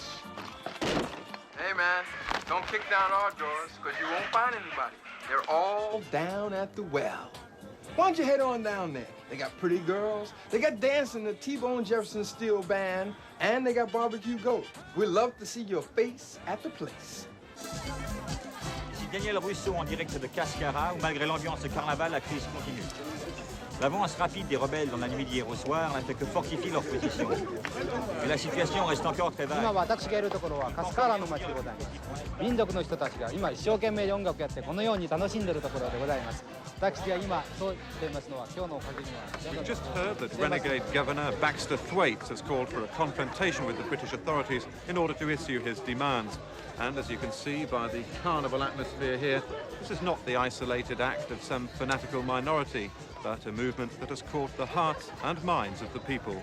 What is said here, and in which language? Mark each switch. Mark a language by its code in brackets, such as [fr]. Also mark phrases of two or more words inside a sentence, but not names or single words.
[en] Hey, man, don't kick down our doors, because you won't find anybody. They're all down at the well. Why don't you head on down there? They got pretty girls, they got dancing the T-Bone Jefferson Steel Band, and they got barbecue goat. We'd love to see your face at the place. [fr] Ici Daniel Russo en direct de Cascara, où malgré l'ambiance de carnaval, la crise continue. L'avance rapide des rebelles dans la nuit d'hier au soir n'a fait que fortifier leur position. Mais la situation reste encore très vague. [ja] 今私がいるところはカスカーラの町でございます。民族の人たちが今一生懸命音楽やってこのように楽しんでいるところでございます。私が今そう言っていますのは今日のおかげには。 [en] We've just heard that renegade Governor Baxter Thwaites has called for a confrontation with the British authorities in order to issue his demands. And as you can see by the carnival atmosphere here, this is not the isolated act of some fanatical minority, but a movement that has caught the hearts and minds of the people.